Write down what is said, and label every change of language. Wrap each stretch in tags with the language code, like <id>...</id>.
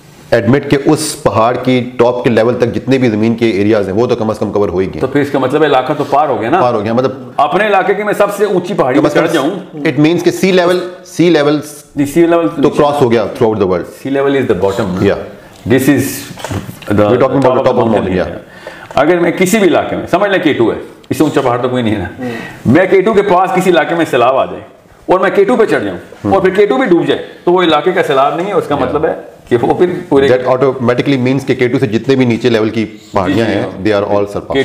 <ur>Admit کہ اس پہاڑ کی ٹاپ کے لیول تک جتنے بھی زمین کے ایریاز ہیں وہ تو کم از کم کور ہوئی گئے. تو پھر اس کا مطلب علاقہ تو پار ہو گیا نا، پار ہو گیا. مطلب اپنے علاقے کے میں سب سے اونچی پہاڑی پر چڑھ جاؤں،</ur> <en>it means کہ sea level تو cross</en> <ur>ہو گیا</ur> <en>Throughout the world. Sea level is the bottom.</en> <ur>یا</ur> <en>This is the top of the mountain.</en> <ur>اگر میں کسی بھی علاقے میں سمجھ لیں K2 ہے، اس سے اونچا پہاڑ تو کوئی نہیں ہے نا، میں K2 کے پاس کسی علاقے میں سیلاب آ جائے اور میں K2 پہ چڑھ جاؤں اور پھر K2 بھی ڈوب جائے تو وہ علاقے کا سیلاب نہیں ہے. اس کا مطلب ہے کہ وہ پھر پورے</ur> <en>that automatically means</en> <ur>کہ K2 سے جتنے بھی نیچے لیول کی پہاڑیاں ہیں</ur> <en>They are all surpass.</en>